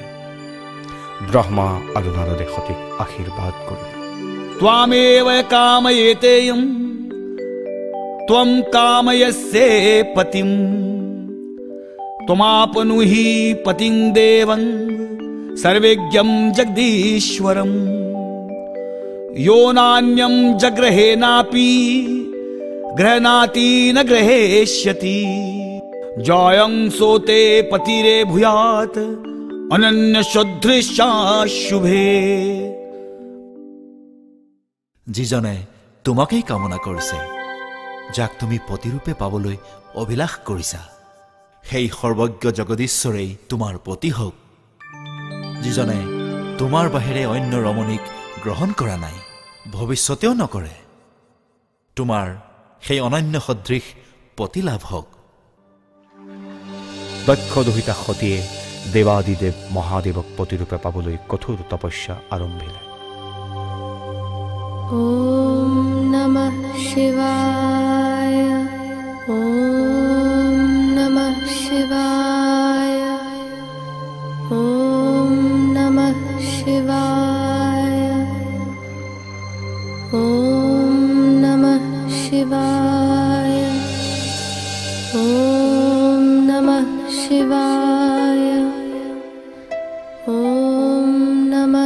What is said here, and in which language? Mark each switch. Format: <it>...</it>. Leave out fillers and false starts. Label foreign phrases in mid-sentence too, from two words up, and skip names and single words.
<as>ব্ৰহ্মা আৰু নাৰদে সতীক আশীৰ্বাদ কৰিলে।</as> <sa>ত্বামেৱ কাময়েতেয়ম ত্বম কাময়স্যে পতিম ত্বমাপনুহি পতিং দেবং সর্বজ্ঞম জগদীশ্বরম यो नान्यं जग्रहेनापि ग्रहणाति न ग्रहेष्यति जयं सोते पतिरे भूयात् अनन्य शुद्धृशा शुभे।</sa> <as>যিজনে তোমাকেই কামনা কৰিছে, যাক তুমি পতিৰূপে পাবলৈ অভিলাষ কৰিছা, সেই সৰ্বজ্ঞ জগদীশ্বৰেই তোমাৰ পতি হওক। যিজনে তোমাৰ বাহিৰে অন্য ৰমণীক গ্ৰহণ কৰা নাই, ভৱিষ্যতেও নকৰে, তোমাৰ সেই অনন্য সদৃশ পতি লাভ হওক। দক্ষ দুহিতা সতীয়ে দেৱাদিদেৱ মহাদেৱক পতিৰূপে পাবলৈ কঠোৰ তপস্যা আৰম্ভিলে।</as> <sa>ॐ नमः शिवाय ॐ नमः शिवाय ॐ नमः शिवाय ॐ नमः शिवाय ॐ नमः शिवाय ॐ नमः</sa>